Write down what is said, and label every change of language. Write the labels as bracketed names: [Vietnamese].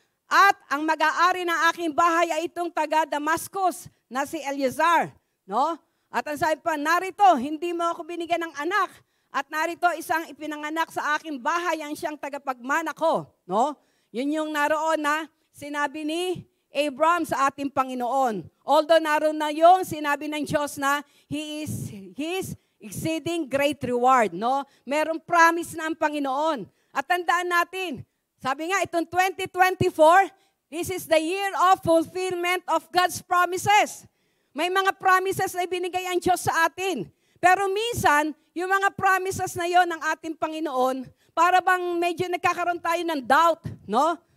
[Filipino] At ang mag-aari ng aking bahay ay itong taga Damascus na si Eleazar, no? At ang sabi pa, narito, hindi mo ako binigyan ng anak. At narito isang ipinanganak sa aking bahay ang siyang tagapagmana ko, no? Yun yung naroon na sinabi ni Abram sa ating Panginoon. Although naroon na yung sinabi ng Diyos na [English] He is exceeding great reward, [Filipino] no? Merong promise na ang Panginoon. At tandaan natin, sabi nga itong 2024, [English] this is the year of fulfillment of God's promises. [Filipino] May mga promises na ibinigay ang Diyos sa atin. Pero minsan, yung mga promises na yon ng ating Panginoon, para bang medyo nagkakaroon tayo ng doubt, no?